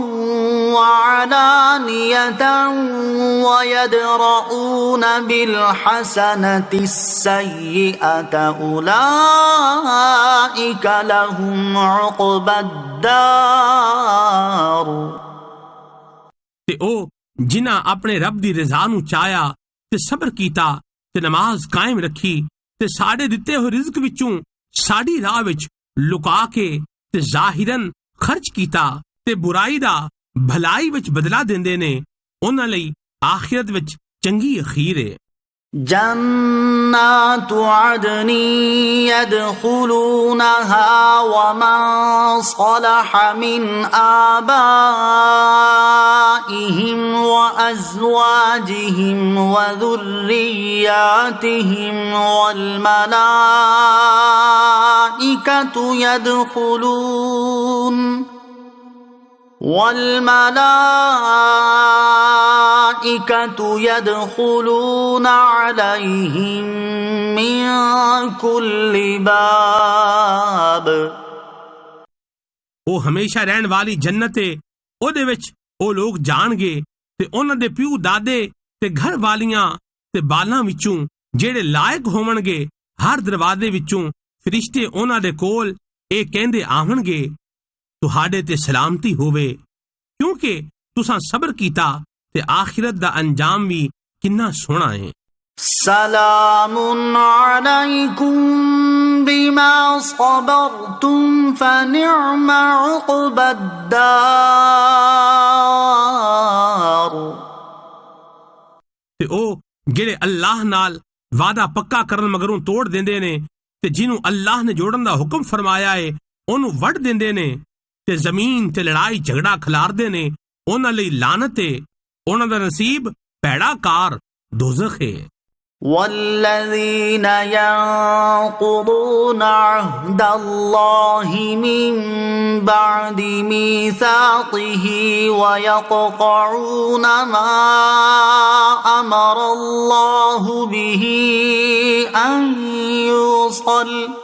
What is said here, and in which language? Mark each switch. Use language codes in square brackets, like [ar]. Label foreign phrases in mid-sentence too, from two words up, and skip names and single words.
[ar] وعلانية ويدرؤون بالحسنة السيئة أولئك لهم عقبى الدار [pa] ਤੇ ਉਹ ਜਿਨ੍ਹਾਂ ਆਪਣੇ ਰੱਬ ਦੀ ਰਜ਼ਾ ਨੂੰ ਚਾਹਿਆ ਤੇ ਸਬਰ ਕੀਤਾ ਤੇ ਨਮਾਜ਼ ਕਾਇਮ ਰੱਖੀ ਤੇ ਸਾਡੇ ਦਿੱਤੇ ਹੋਏ ਰਿਜ਼ਕ ਵਿੱਚੋਂ ਸਾਡੀ ਰਾਹ ਵਿੱਚ ਲੁਕਾ ਕੇ ਤੇ ਜ਼ਾਹਿਰਨ ਖਰਚ ਕੀਤਾ ਤੇ ਬੁਰਾਈ ਦਾ ਭਲਾਈ ਵਿੱਚ ਬਦਲਾ ਦਿੰਦੇ ਨੇ, ਉਹਨਾਂ ਲਈ ਆਖਿਰਤ ਵਿੱਚ ਚੰਗੀ ਅਖੀਰ ਹੈ। [ar] جنات عدن يدخلونها ومن صلح من آبائهم وأزواجهم وذرياتهم والملائكة يدخلون عليهم من كل باب [pa] ਉਹ ਹਮੇਸ਼ਾ ਰਹਿਣ ਵਾਲੀ ਜੰਨਤ ਹੈ, ਉਹਦੇ ਵਿੱਚ ਉਹ ਲੋਕ ਜਾਣਗੇ ਤੇ ਉਹਨਾਂ ਦੇ ਪਿਓ ਦਾਦੇ ਤੇ ਘਰ ਵਾਲੀਆਂ ਤੇ ਬਾਲਾਂ ਵਿੱਚੋਂ ਜਿਹੜੇ ਲਾਇਕ ਹੋਵਣਗੇ, ਹਰ ਦਰਵਾਜ਼ੇ ਵਿੱਚੋਂ ਫਰਿਸ਼ਤੇ ਉਹਨਾਂ ਦੇ ਕੋਲ ਇਹ ਕਹਿੰਦੇ ਆਵਣਗੇ ਤੁਹਾਡੇ ਤੇ ਸਲਾਮਤੀ ਹੋਵੇ, ਕਿਉਂਕਿ ਤੁਸਾਂ ਸਬਰ ਕੀਤਾ ਤੇ ਆਖਿਰਤ ਦਾ ਅੰਜਾਮ ਵੀ ਕਿੰਨਾ ਸੋਹਣਾ ਹੈ। [ar] سلام عليكم بما صبرتم فنعم عقبى الدار [pa] ਤੇ ਉਹ ਜਿਹੜੇ ਅੱਲਾਹ ਨਾਲ ਵਾਅਦਾ ਪੱਕਾ ਕਰਨ ਮਗਰੋਂ ਤੋੜ ਦਿੰਦੇ ਨੇ ਤੇ ਜਿਹਨੂੰ ਅੱਲਾਹ ਨੇ ਜੋੜਨ ਦਾ ਹੁਕਮ ਫਰਮਾਇਆ ਹੈ ਉਹਨੂੰ ਵੱਢ ਦਿੰਦੇ ਨੇ ਤੇ ਜ਼ਮੀਨ ਤੇ ਲੜਾਈ ਝਗੜਾ ਖਿਲਾਰਦੇ ਨੇ, ਉਹਨਾਂ ਲਈ ਲਾਨਤ ਹੈ, ਉਹਨਾਂ ਦਾ ਨਸੀਬ ਭੈੜਾ ਕਾਰ ਦੋਜ਼ਖ ਹੈ। [ar] والذين ينقضون عهد الله من بعد ميثاقه ويقطعون ما أمر الله به أن يوصل